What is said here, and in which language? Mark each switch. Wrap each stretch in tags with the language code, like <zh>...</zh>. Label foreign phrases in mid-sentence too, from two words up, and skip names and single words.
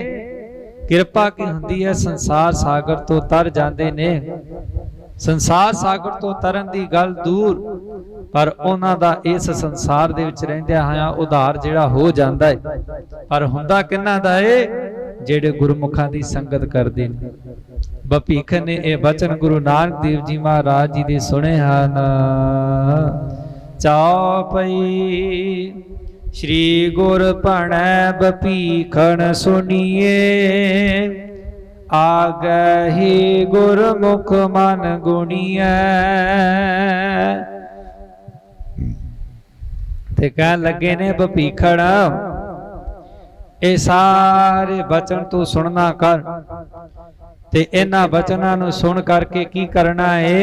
<pa>ਕਿਰਪਾ ਕੀ ਹੁੰਦੀ ਹੈ, ਸੰਸਾਰ ਸਾਗਰ ਤੋਂ ਤਰ ਜਾਂਦੇ ਨੇ ਸੰਸਾਰ ਸਾਗਰ ਤੋਂ ਤਰਨ ਦੀ ਗੱਲ ਦੂਰ, ਪਰ ਉਹਨਾਂ ਦਾ ਇਸ ਸੰਸਾਰ ਦੇ ਵਿੱਚ ਰਹਿੰਦਿਆਂ ਹੋਇਆਂ ਉਧਾਰ ਜਿਹੜਾ ਹੋ ਜਾਂਦਾ ਹੈ। ਪਰ ਹੁੰਦਾ ਕਿਹਨਾਂ ਦਾ ਏ? ਜਿਹੜੇ ਗੁਰਮੁਖਾਂ ਦੀ ਸੰਗਤ ਕਰਦੇ ਨੇ। ਭਪੀਖਨ ਨੇ ਇਹ ਬਚਨ ਗੁਰੂ ਨਾਨਕ ਦੇਵ ਜੀ ਮਹਾਰਾਜ ਜੀ ਦੇ ਸੁਣੇ ਹਨ। ਚੌਪਈ ਸ੍ਰੀ ਗੁਰ ਭਣੈ ਭਪੀਖਨ ਸੁਨੀਏ, ਆਗੇ ਹੀ ਗੁਰਮੁਖ ਮਨ ਗੁਣੀਏ। ਤੇ ਕਹਨ ਲਗੇ ਨੇ ਭਪੀਖਨ ਯੇ ਸਾਰੇ ਬਚਨ ਤੂ ਸੁਨਨਾ ਕਰ, ਤੇ ਇਨ੍ਹਾਂ ਬਚਨਾਂ ਨੂੰ ਸੁਨ ਕਰਕੇ ਕੀ ਕਰਨਾ ਹੈ?</pa>